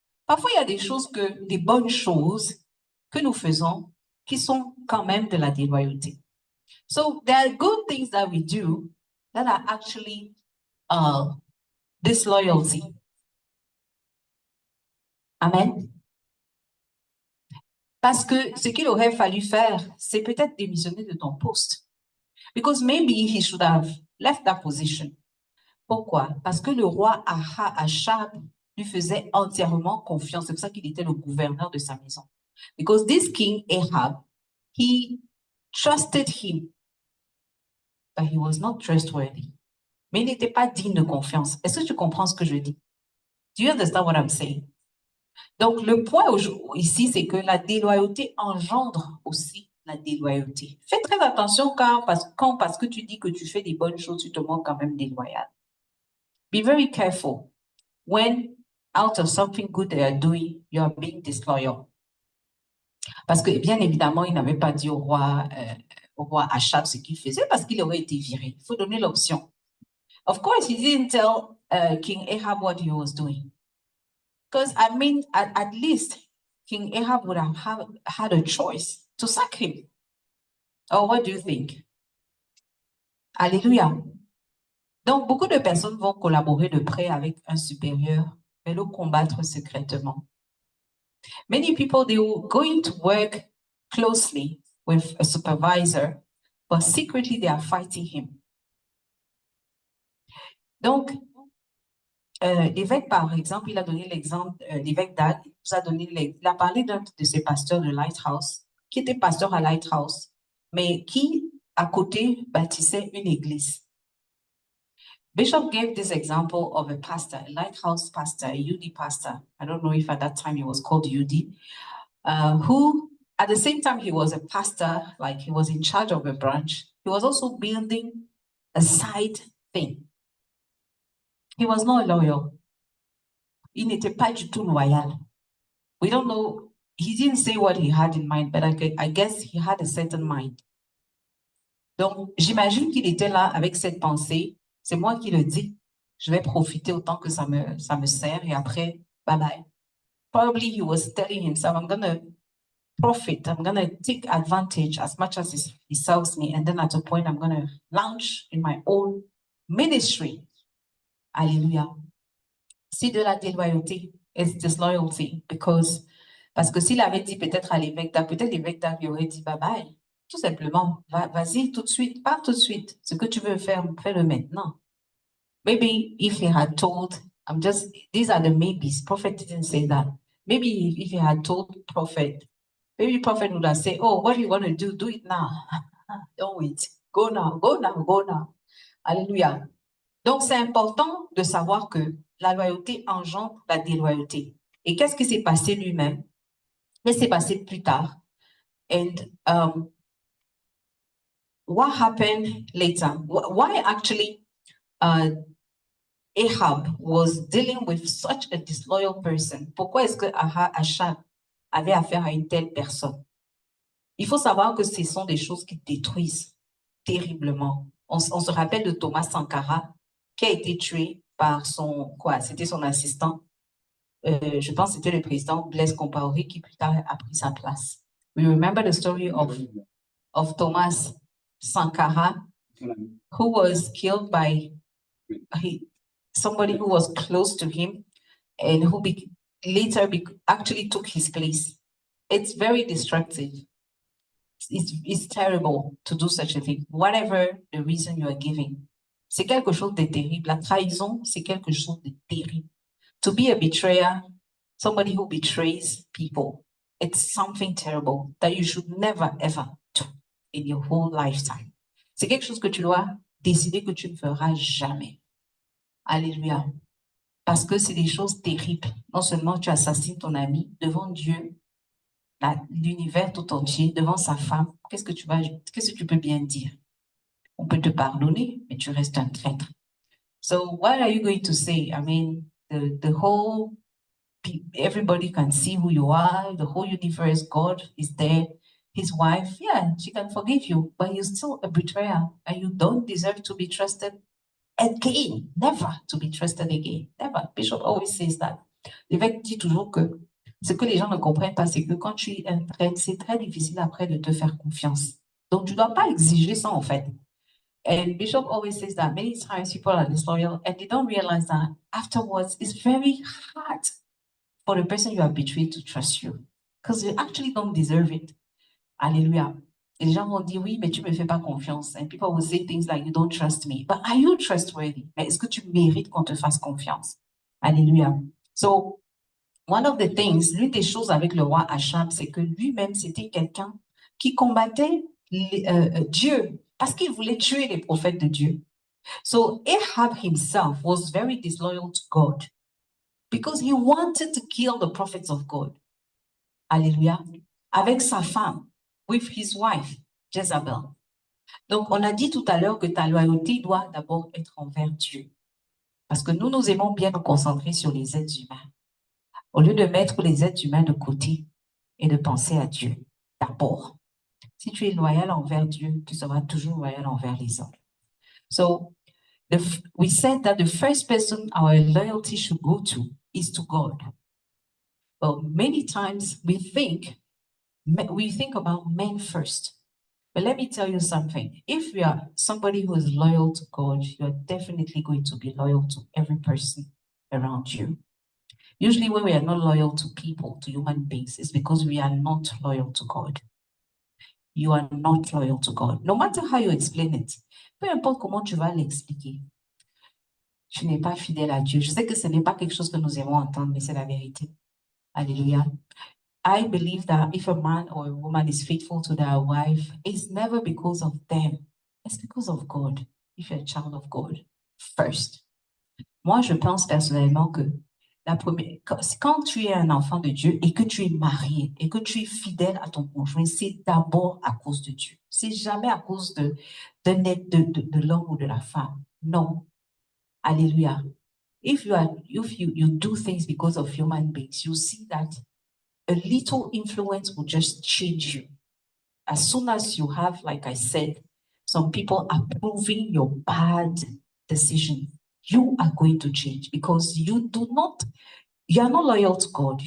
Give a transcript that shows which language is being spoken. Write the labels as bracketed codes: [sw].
[fr] Parfois, il y a des bonnes choses que nous faisons qui sont quand même de la déloyauté. [en] So there are good things that we do that are actually disloyalty. Amen. [fr] Parce que ce qu'il aurait fallu faire, c'est peut-être démissionner de ton poste. [en] Because maybe he should have left that position. [fr] Pourquoi? Parce que le roi Achab lui faisait entièrement confiance. C'est pour ça qu'il était le gouverneur de sa maison. [en] Because this king Ahab, he trusted him, but he was not trustworthy. [fr] Mais il n'était pas digne de confiance. Est-ce que tu comprends ce que je dis? [en] Do you understand what I'm saying? [fr] Donc, le point ici, c'est que la déloyauté engendre aussi la déloyauté. Fais très attention parce que tu dis que tu fais des bonnes choses, tu te montres quand même déloyal. [en] Be very careful when out of something good they are doing, you are being disloyal. [fr] Parce que, bien évidemment, il n'avait pas dit au roi Achab ce qu'il faisait parce qu'il aurait été viré. Il faut donner l'option. [en] Of course, he didn't tell King Ahab what he was doing. Because, I mean, at least King Ahab would have had a choice to sack him. Or what do you think? Alléluia. [fr] Donc, beaucoup de personnes vont collaborer de près avec un supérieur, mais le combattre secrètement. [en] Many people, they will going to work closely with a supervisor, but secretly they are fighting him. [fr] Donc, l'évêque, par exemple, il a donné l'exemple, l'évêque d'Ag, il a parlé d'un de ses pasteurs de Lighthouse, qui était pasteur à Lighthouse, mais qui, à côté, bâtissait une église. [en] Bishop gave this example of a pastor, a lighthouse pastor, a UD pastor. I don't know if at that time he was called UD, who at the same time he was a pastor, like he was in charge of a branch, he was also building a side thing. He was not loyal. [fr] Il n'était pas du tout loyal. [en] We don't know, he didn't say what he had in mind, but I guess he had a certain mind. [fr] Donc, j'imagine qu'il était là avec cette pensée, c'est moi qui le dis, je vais profiter autant que ça me sert et après, bye bye. [en] Probably he was telling himself, I'm gonna profit, I'm gonna take advantage as much as he serves me, and then at a point I'm gonna launch in my own ministry. Alléluia. [fr] C'est de la déloyauté, [en] it's disloyalty, [fr] parce que s'il avait dit peut-être à l'évêque d'Arc, peut-être l'évêque d'Arc lui aurait dit bye bye. Tout simplement, vas-y tout de suite, pars tout de suite. Ce que tu veux faire, fais-le maintenant. [en] Maybe if he had told, these are the maybes. Prophet didn't say that. Maybe if he had told prophet, maybe prophet would have said, oh, what are you going to do? Do it now. Don't wait. Go now, go now, go now. Alléluia. [fr] Donc, c'est important de savoir que la loyauté engendre la déloyauté. Et qu'est-ce qui s'est passé lui-même? Qu'est-ce qui s'est passé plus tard? [en] And what happened later? Why actually Ahab was dealing with such a disloyal person? [fr] Pourquoi est-ce que Achab avait affaire à une telle personne? Il faut savoir que ce sont des choses qui détruisent terriblement. On se rappelle de Thomas Sankara, qui a été tué par c'était son assistant. Je pense que c'était le président Blaise Compaoré qui plus tard a pris sa place. [en] We remember the story of Thomas Sankara, who was killed by somebody who was close to him and who later actually took his place. It's very destructive. It's terrible to do such a thing, whatever the reason you are giving. [fr] C'est quelque chose de terrible. La trahison, c'est quelque chose de terrible. [en] To be a betrayer, somebody who betrays people, it's something terrible that you should never, ever do in your whole lifetime. [fr] C'est quelque chose que tu dois décider que tu ne feras jamais. Alléluia. Parce que c'est des choses terribles. Non seulement tu assassines ton ami devant Dieu, l'univers tout entier, devant sa femme, qu'est-ce que tu peux bien dire? On peut te pardonner, mais tu restes un traître. [en] So what are you going to say? I mean, the whole, everybody can see who you are, the whole universe, God is there, his wife, yeah, she can forgive you, but you're still a betrayer and you don't deserve to be trusted again, never to be trusted again, never. Bishop always says that. [fr] L'évêque dit toujours que ce que les gens ne comprennent pas, c'est que quand tu es un traître, c'est très difficile après de te faire confiance. Donc, tu ne dois pas exiger ça, en fait. [en] And Bishop always says that many times people are disloyal and they don't realize that afterwards it's very hard for the person you have betrayed to trust you because you actually don't deserve it. Alléluia. [fr] Et les gens vont dire, oui, mais tu me fais pas confiance. [en] And people will say things like, you don't trust me. But are you trustworthy? [fr] Mais est-ce que tu mérites qu'on te fasse confiance? Alléluia. [en] So, one of the things, [fr] l'une des choses avec le roi Achab, c'est que lui-même, c'était quelqu'un qui combattait Dieu parce qu'il voulait tuer les prophètes de Dieu. [en] So Ahab himself was very disloyal to God because he wanted to kill the prophets of God. Alléluia. [fr] Avec sa femme, [en] with his wife, [fr] Jezebel. Donc, on a dit tout à l'heure que ta loyauté doit d'abord être envers Dieu. Parce que nous aimons bien nous concentrer sur les êtres humains. Au lieu de mettre les êtres humains de côté et de penser à Dieu d'abord. Si tu es loyal envers Dieu, tu seras toujours loyal envers les autres. [en] So, we said that the first person our loyalty should go to is to God. But many times we think about men first. But let me tell you something. If you are somebody who is loyal to God, you are definitely going to be loyal to every person around you. Usually when we are not loyal to people, to human beings, it's because we are not loyal to God. You are not loyal to God. No matter how you explain it, [fr] peu importe comment tu vas l'expliquer, tu n'es pas fidèle à Dieu. Je sais que ce n'est pas quelque chose que nous aimons entendre, mais c'est la vérité. Alléluia. [en] I believe that if a man or a woman is faithful to their wife, it's never because of them. It's because of God, if you're a child of God. first. [fr] Moi, je pense personnellement que la première, quand tu es un enfant de Dieu et que tu es marié et que tu es fidèle à ton conjoint, c'est d'abord à cause de Dieu. C'est jamais à cause de l'homme ou de la femme. Non. Alléluia. [en] If you do things because of human beings, you see that a little influence will just change you. As soon as you have, like I said, some people approving your bad decision, you are going to change because you are not loyal to God.